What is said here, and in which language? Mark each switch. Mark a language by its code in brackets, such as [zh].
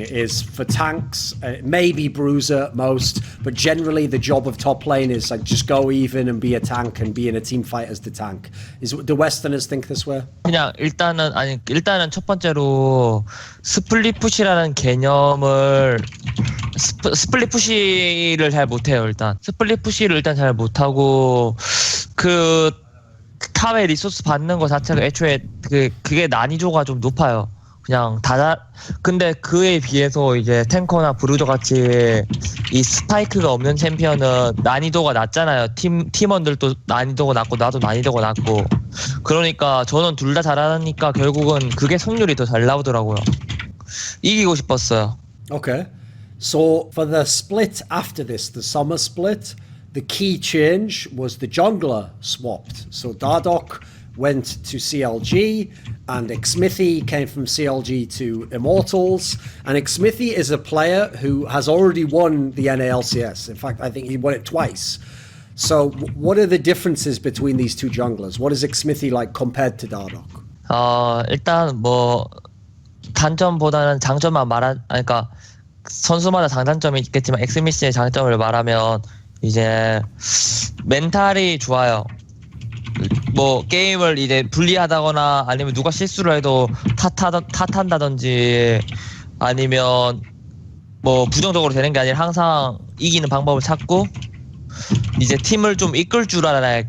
[en] It is for tanks, maybe bruiser at most, but generally the job of top lane is like just go even and be a tank and be in a team fight as the tank. Do Westerners think this way? [ko] 그냥 일단은 첫 번째로 스플릿 푸시라는 개념을 스플릿 푸시를 잘 못해요. 일단 스플릿 푸시를 일단 잘 못하고, 그 탑의 리소스 받는 거 자체가 애초에 그게 난이도가 좀 높아요. 그냥 근데 그에 비해서 이제 탱커나 브루저 같이 이 스파이크가 없는 챔피언은 난이도가 낮잖아요. 팀원들도 난이도가 낮고 나도 난이도가 낮고, 그러니까 저는 둘 다 잘하니까 결국은 그게 승률이 더 잘 나오더라고요. 이기고 싶었어요. [en] Okay. So for the split after this, the summer split, the key change was the jungler swapped. So Dardoch went to CLG and Xmithie came from CLG to Immortals, and Xmithie is a player who has already won the NALCS. In fact, I think he won it twice. So what are the differences between these two junglers? What is Xmithie like compared to Dardoch? [ko] 일단 뭐 단점보다는 장점만 그러니까 선수마다 장단점이 있겠지만 엑스미스의 장점을 말하면 이제 멘탈이 좋아요. 뭐 게임을 이제 불리하다거나 아니면 누가 실수를 해도 탓한다든지 아니면 뭐 부정적으로 되는 게 아니라 항상 이기는 방법을 찾고, 이제 팀을 좀 이끌 줄 알아요.